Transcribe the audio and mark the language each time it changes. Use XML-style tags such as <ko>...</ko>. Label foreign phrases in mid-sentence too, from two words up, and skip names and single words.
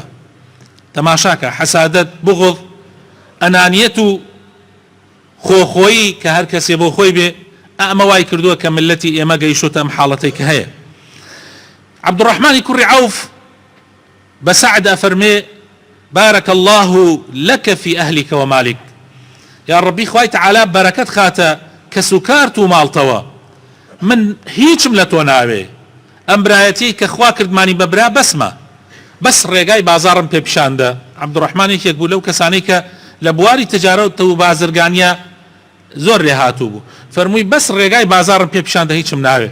<ckb>تەماشاکە حەسادەت، بغض، ئەنانیەت و خۆخۆیی کە هەر کەسێ بۆ خۆی بێ، ئەمە وای کردووە کە ملەتی ئێمە گەیشتە ئەم حاڵەتەی کە هەیە. عەبدوڕەحمانی کوڕی عەوف بە سەعد ئەفەرمێ</ckb> <ar>بارك الله لك في أهلك ومالك، يا ربي</ar> <ckb>خوای تعالی برەکەت خاتە کەسوکارت و ماڵتەوە، من هیچم لە تۆ ناوێ، ئەم برایەتی کە خوا کردمانی بەبرا بەسمە، بەس ڕێگای بازارم پێ پیشاندە. عەبدوڕەحمان یەکێک بوو لەو کەسانەی کە لە بواری تجارەت و بازرگانیە زۆر لێ هاتوو بوو، فەرمووی بەس ڕێگای بازارم پێ پیشاندە هیچم ناوێ.</ckb>